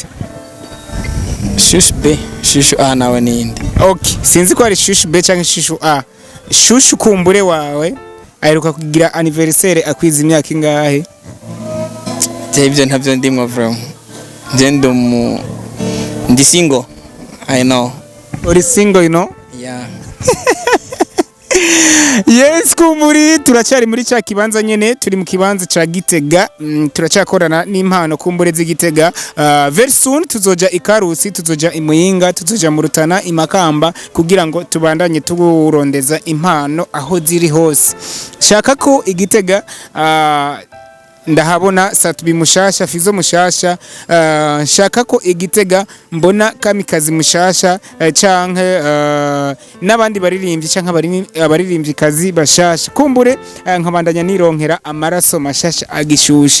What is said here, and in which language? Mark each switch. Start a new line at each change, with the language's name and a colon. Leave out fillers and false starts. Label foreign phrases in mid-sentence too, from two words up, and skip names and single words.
Rundi: Shushbe Shushu A nawe ninde? Okay, sinzi ko ari Shushbe canke Shushu A. Shushu kumbure wawe aheruka kugira anniversaire akwiza imyaka ingahe? Ivyo ntavyo ndimwe vraiment. Je ndi single.
English: I know.
Rundi: Uri single
English: you know? Yeah.
Rundi: Yes kumburi turacyari muri cya kibanza nyene turi mu kibanza ca Gitega turacyakorana n'impano kumbure z'Igitega very soon tuzoja ikarusi tuzoja imuyinga tuzoja mu Rutana imakamba kugira ngo tubandanye tugurondeza impano aho ziri hose shaka ko Igitega ndahabona Satubi mushasha Fizo mushasha shaka ko Igitega mbona Kamikazi mushasha canke nabandi baririmbyi canke abaririmbyi kazi bashasha kumbure nkabandanya nironkera amaraso mashasha agishushe.